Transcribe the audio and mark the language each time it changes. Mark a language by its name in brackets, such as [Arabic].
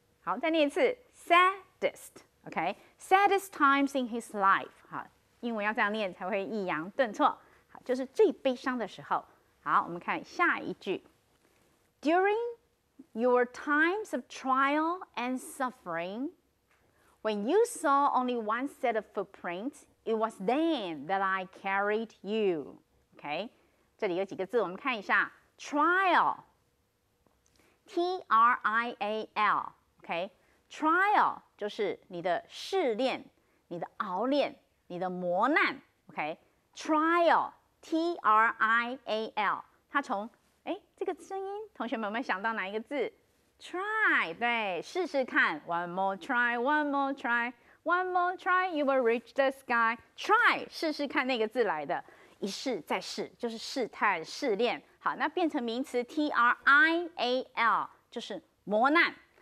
[English] 好，再念一次 saddest，OK，saddest times in his life。 [Chinese] 好。英文要这样念才会抑扬顿挫，好，就是最悲伤的时候。 [English] 好，我们看下一句 ：During your times of trial and suffering, when you saw only one set of footprints, it was then that I carried you. [Chinese] OK， 这里有几个字，我们看一下 trial，T-R-I-A-L，OK，trial 就是你的试炼、你的熬炼。你的磨难 ，OK，trial， T-R-I-A-L， 它从这个声音，同学们有没有想到哪一个字 Try， 对，试试看。 [English] One more try, one more try, one more try, you will reach the sky. [Chinese] Try， 试试看那个字来的，一试再试，就是试探、试炼。好，那变成名词 trial， 就是磨难。